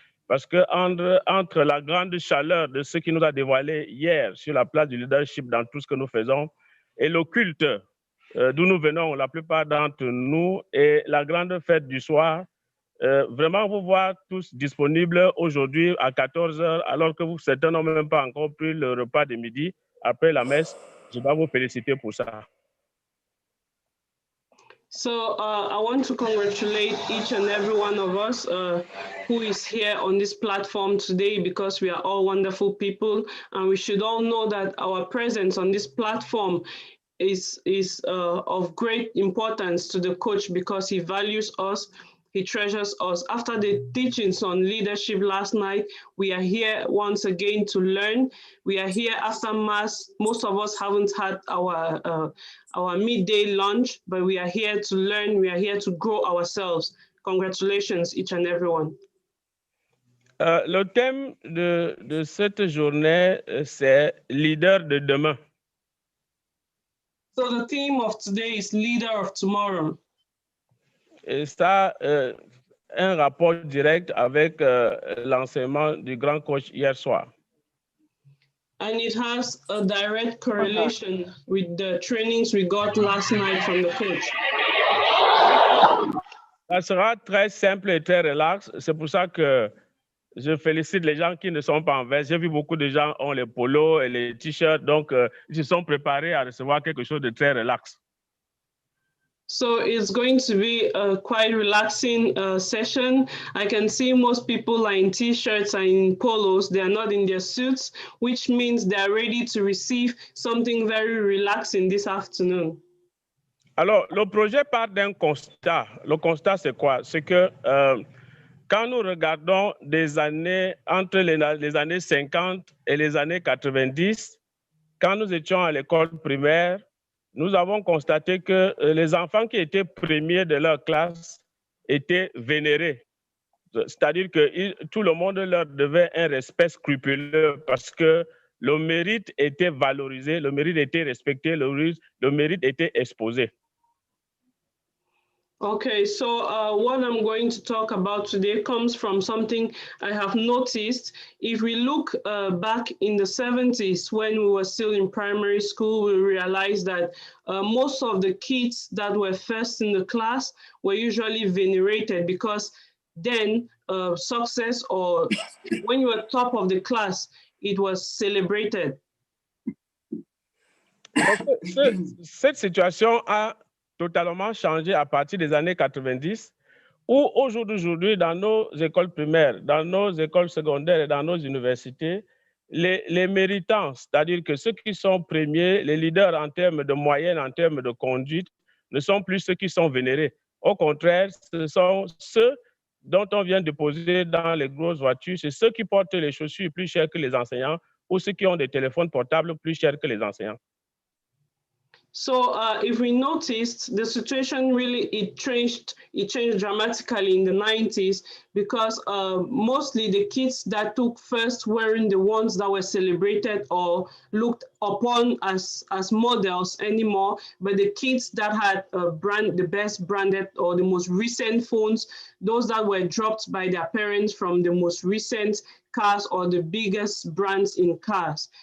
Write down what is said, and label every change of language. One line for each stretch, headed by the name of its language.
French: Parce que entre la grande chaleur de ce qui nous a dévoilé hier sur la place du leadership dans tout ce que nous faisons et le culte d'où nous venons, la plupart d'entre nous, et la grande fête du soir, vraiment vous voir tous disponibles aujourd'hui à 14h alors que certains n'ont même pas encore pris le repas de midi après la messe. Je dois vous féliciter pour ça.
English: So I want to congratulate each and every one of us who is here on this platform today, because we are all wonderful people, and we should all know that our presence on this platform is of great importance to the coach, because he values us. He treasures us. After the teachings on leadership last night, we are here once again to learn. We are here after Mass. Most of us haven't had our midday lunch, but we are here to learn. We are here to grow ourselves. Congratulations, each and everyone.
French: Le thème de cette journée, c'est leader de demain.
English: So the theme of today is leader of tomorrow.
French: Et ça, un rapport direct avec l'enseignement du grand coach hier soir.
English: And it has a direct correlation with the trainings we got last night from the coach.
French: Ça sera très simple et très relax. C'est pour ça que je félicite les gens qui ne sont pas en veste. J'ai vu beaucoup de gens ont les polos et les t-shirts, donc ils se sont préparés à recevoir quelque chose de très relax.
English: So it's going to be a quite relaxing session. I can see most people are in t-shirts and in polos. They are not in their suits, which means they are ready to receive something very relaxing this afternoon.
French: Alors, le projet part d'un constat. Le constat, c'est quoi? C'est que quand nous regardons des années, entre les années 50 et les années 90, quand nous étions à l'école primaire, nous avons constaté que les enfants qui étaient premiers de leur classe étaient vénérés. C'est-à-dire que tout le monde leur devait un respect scrupuleux parce que le mérite était valorisé, le mérite était respecté, le mérite était exposé.
English: Okay, so what I'm going to talk about today comes from something I have noticed. If we look back in the 70s when we were still in primary school, we realized that most of the kids that were first in the class were usually venerated because then success or when you were top of the class, it was celebrated.
French: Cette situation a totalement changé à partir des années 90, où au jour d'aujourd'hui, dans nos écoles primaires, dans nos écoles secondaires et dans nos universités, les méritants, c'est-à-dire que ceux qui sont premiers, les leaders en termes de moyenne, en termes de conduite, ne sont plus ceux qui sont vénérés. Au contraire, ce sont ceux dont on vient de poser dans les grosses voitures, c'est ceux qui portent les chaussures plus chères que les enseignants ou ceux qui ont des téléphones portables plus chers que les enseignants.
English: So if we noticed, the situation really, it changed dramatically in the 90s because mostly the kids that took first weren't the ones that were celebrated or looked upon as models anymore, but the kids that had the best branded or the most recent phones, those that were dropped by their parents from the most recent cars or the biggest brands in cars.